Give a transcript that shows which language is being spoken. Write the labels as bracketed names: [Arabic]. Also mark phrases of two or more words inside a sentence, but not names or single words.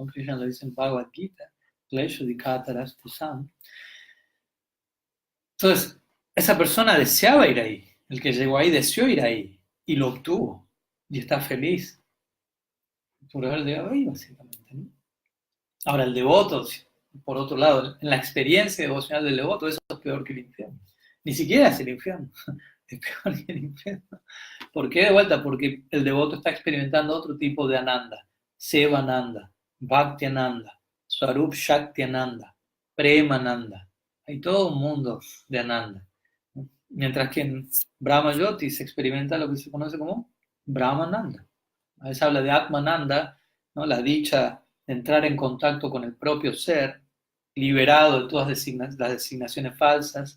[Spanish] Krishna lo dice en Bhagavad Gita, entonces, esa persona deseaba ir ahí, el que llegó ahí deseó ir ahí, y lo obtuvo, y está feliz por haber llegado ahí, básicamente, ¿no? Ahora, el devoto, por otro lado, en la experiencia devocional del devoto, eso es peor que el infierno. Ni siquiera es el infierno, es peor que el infierno. ¿Por qué? De vuelta, porque el devoto está experimentando otro tipo de ananda, [Sanskrit] सेवा आनन्द, भक्ति आनन्द, स्वरूप शक्ति आनन्द, प्रेम आनन्द. [Spanish] Hay todo un mundo de Ananda. Mientras que en [Sanskrit] ब्रह्म ज्योति [Spanish] se experimenta lo que se conoce como Brahmananda. A veces habla de Atmananda, ¿no?, la dicha de entrar en contacto con el propio ser, liberado de todas las designaciones falsas.